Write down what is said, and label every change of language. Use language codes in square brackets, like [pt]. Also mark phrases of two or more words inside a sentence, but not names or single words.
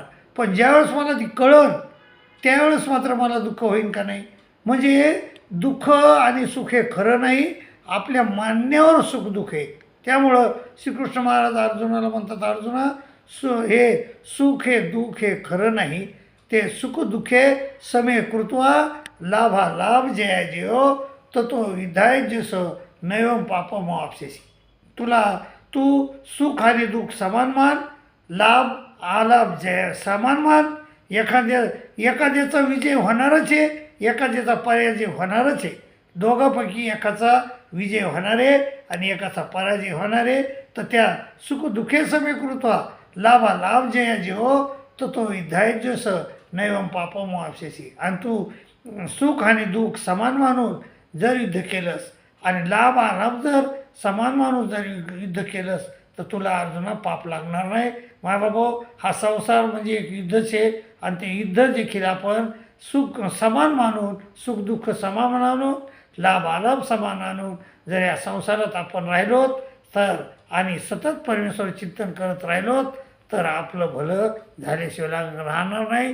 [mr] पण ज्यावेळेस मला ती कळन त्यावेळेस मात्र मला दुःख होईन का नाही? म्हणजे दुःख आणि सुख हे खरं नाही, आपल्या मान्यावर सुख दुःख आहे. त्यामुळं श्रीकृष्ण महाराज अर्जुनाला म्हणतात, अर्जुना हे सुख हे दुःख हे खरं नाही, ते [sa] सुख दुःखे समे कृत्वा लाभालाभ जया जयो ततो विधाय जस नैवम पापम आपसेसी. [mr] तू सुख आणि दुःख समान मान, लाभ आलाभ जय समान मान. एखाद्याचा विजय होणारच आहे, एखाद्याचा पराजय होणारच आहे. दोघांपैकी एकाचा विजय होणार आहे आणि एकाचा पराजय होणार आहे. तर त्या [sa] सुखदुःखे समीकृत्वा लाभालाभ जया जीव तो विधाय जस नैवम पापम आपसेसी. [mr] आणि तू सुख आणि दुःख समान मानून जर युद्ध केलंस आणि लाभ आलाभ जर समान माणूस जर युद्ध केलंस, तर तुला अर्जुना पाप लागणार नाही. मायबाबो, हा संसार म्हणजे एक युद्धच आहे आणि ते युद्ध देखील आपण सुख समान मानून, सुख दुःख समान मानून, लाभ आलाभ समान आणून जर या संसारात आपण राहिलोत तर आणि सतत परमेश्वर चिंतन करत राहिलोत तर आपलं भलं झाल्याशिवाय राहणार नाही.